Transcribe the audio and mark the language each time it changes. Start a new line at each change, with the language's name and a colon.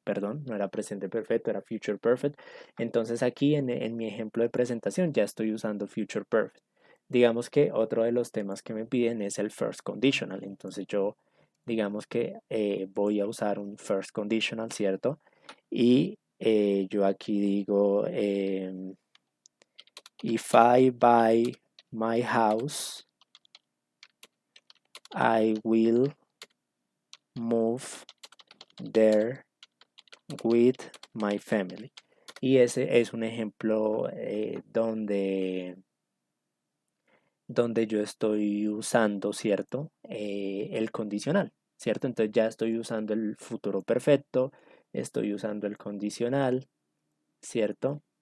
Spanish: Perdón, no era presente perfecto, era future perfect. Entonces aquí en mi ejemplo de presentación ya estoy usando future perfect. Digamos que otro de los temas que me piden es el first conditional. Entonces yo, digamos que voy a usar un first conditional, ¿cierto? Y yo aquí digo,
English: if I buy my house, I will move there with my family.
Spanish: Y ese es un ejemplo donde yo estoy usando, ¿cierto? El condicional, ¿cierto? Entonces ya estoy usando el futuro perfecto, estoy usando el condicional, ¿cierto?